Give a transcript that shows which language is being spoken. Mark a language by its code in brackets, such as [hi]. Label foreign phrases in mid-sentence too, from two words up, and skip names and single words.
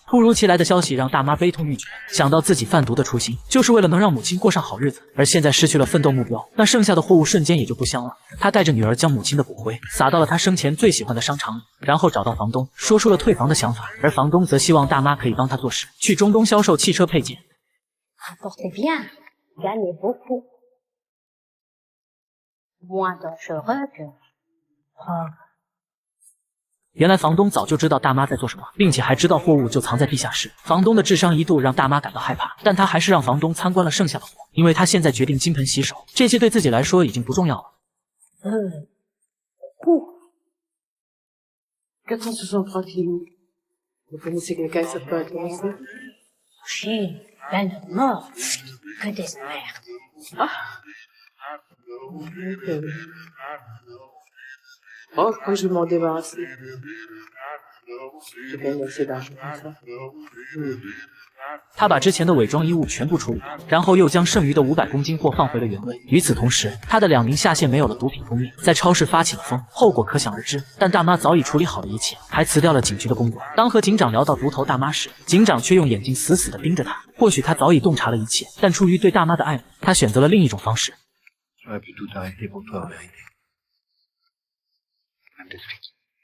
[zh] 突如其来的消息让大妈悲痛欲绝，想到自己贩毒的初心就是为了能让母亲过上好日子，而现在失去了奋斗目标，那剩下的货物瞬间也就不香了。她带着女儿将母亲的骨灰撒到了她生前最喜欢的商场里，然后找到房东，说出了退房的想法，而房东则希望大妈可以帮他做事，去中东销售汽车配件。 [fr] Rapportez bien, gagnez beaucoup. Moins dangereux que pauvre. [zh] 原来房东早就知道大妈在做什么，并且还知道货物就藏在地下室。房东的智商一度让大妈感到害怕，但他还是让房东参观了剩下的货，因为他现在决定金盆洗手，这些对自己来说已经不重要了。 [fr] 463 kilos. Vous connaissez quelqu'un que ça peut intéresser? Chine, plein de morts, que des merdes. Ah. Oh, quand je vais m'en débarrasser. J'ai gagné assez d'argent comme ça. [zh] 他把之前的伪装衣物全部处理掉，然后又将剩余的500公斤货放回了原位。与此同时，他的2名下线没有了毒品封面，在超市发起了疯，后果可想而知。但大妈早已处理好了一切，还辞掉了警局的工作。当和警长聊到毒头大妈时，警长却用眼睛死死地盯着他。或许他早已洞察了一切，但出于对大妈的爱慕，他选择了另一种方式。 [fr] J'aurais pu tout arrêter pour toi en vérité. Même des flics.